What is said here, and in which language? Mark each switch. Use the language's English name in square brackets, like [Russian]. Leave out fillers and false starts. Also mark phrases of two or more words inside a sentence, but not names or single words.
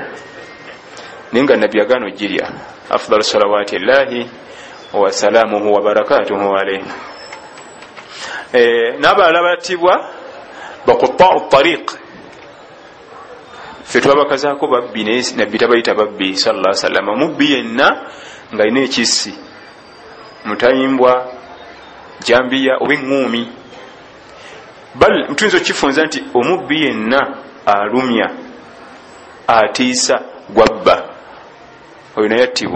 [Ganda] Naye nga nabbi agaana ogirya. [Arabic] أفضل صلوات الله وسلامه وبركاته عليه. [Ganda] N'abalala battibwa [Arabic] قطاع الطريق. [Ganda] Ffe twabakazaako babbi naye nabbi tabayita babbi [Arabic] صلى الله عليه وسلم. [Ganda] Mubbi yenna ng'alina ekissi, mutayimbwa, jambiya oba eŋŋuumi. Bal tuyinza okukifunza nti omubbi yenna alumya, atiisa, gwabba, oyo naye attibwa.